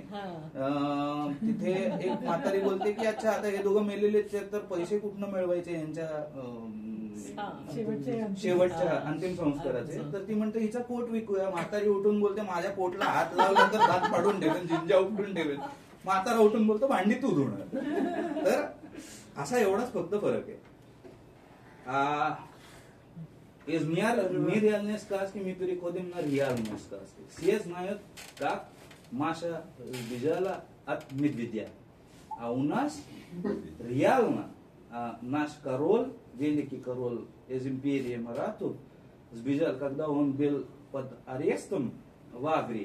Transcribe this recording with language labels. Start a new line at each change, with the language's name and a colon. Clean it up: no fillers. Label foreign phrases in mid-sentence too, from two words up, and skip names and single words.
Marathi: तिथे एक म्हातारी बोलते की अच्छा आता हे दोघं मेलेले तर पैसे कुठनं मिळवायचे यांच्या शेवटच्या अंतिम संस्काराचे. तर ती म्हणते हिचा पोट विकूया. म्हातारी उठून बोलते माझ्या पोटला हात लावला तर दात पाडून ठेवेल, जिंजा उपटून ठेवेल. म्हातारा उठून बोलतो भांडी तू धुणार. तर असा एवढाच फक्त फरक आहे.
Russian: Es mi realne сказки, ми переходим на реальные сказки. Все знают, как Маша сбежала от медведя. А у нас реально наш король, великий король из империи Марату, сбежал, когда он был под арестом в Агре.